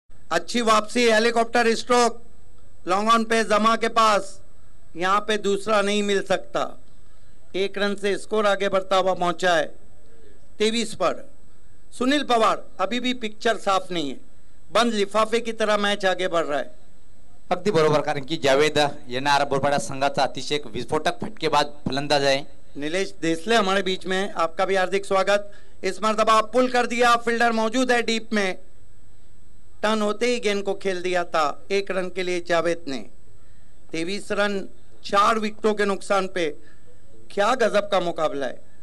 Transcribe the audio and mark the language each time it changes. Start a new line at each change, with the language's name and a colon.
Hindi: अच्छी वापसी, helicopter stroke, long on पे जमा के पास, यहां पे दूसरा नहीं मिल सकता। 1 रन से स्कोर आगे बढ़ता हुआ पहुंचा है 23 पर। सुनील पवार, अभी भी पिक्चर साफ नहीं है, बंद लिफाफे की तरह मैच आगे बढ़ रहा है।
Marathi: अगदी बरोबर, कारण की जावेद येणार बोरपाडा संघाचा अतिशय एक विस्फोटक फटकेबाज फलंदाज आहे।
Hindi: नीलेश देसले हमारे बीच में, आपका भी हार्दिक स्वागत। इस मरतबा पुल कर दिया, फील्डर मौजूद है डीप में, टर्न होते ही गेंद को खेल दिया था 1 रन के लिए जावेद ने। 23 रन 4 विकेटों के नुकसान पे। क्या गजब का मुकाबला है।